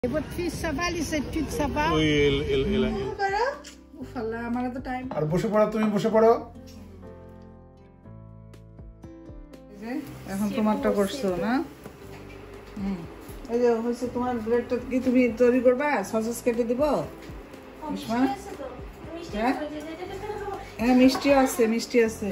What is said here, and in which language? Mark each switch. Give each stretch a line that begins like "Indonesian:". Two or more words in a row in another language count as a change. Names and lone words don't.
French: Et votre fils, ça va, les études, ça va? Oui,
Bangla: আমার তো টাইম আর বসে পড়ো, তুমি বসে পড়ো। এখন তোমারটা করছো না? এই যে হচ্ছে তোমার ব্রেডটা কি তুমি তৈরি করবা? সসেস কেটে দিব? হ্যাঁ মিষ্টি আছে, মিষ্টি আছে।